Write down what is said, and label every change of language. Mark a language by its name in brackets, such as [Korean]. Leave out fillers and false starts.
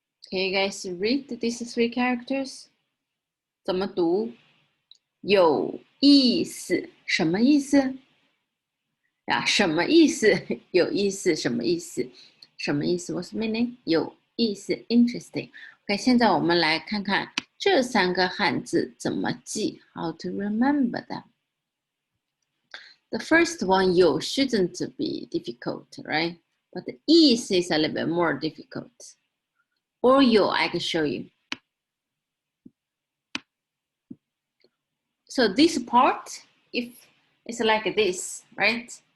[English] Can you guys read these three characters? [Chinese] 怎么读？有意思，什么意思？呀，什么意思？有意思，什么意思？什么意思 ？ [English] What's meaning？ [Chinese] 有意思 ，interesting。OK，现在我们来看看这三个汉字怎么记 ， [English] How to remember them。 The first one, 有 shouldn't be difficult, right? But the 意思 is a little bit more difficult. Or 有 I can show you. So this part, if it's like this, right?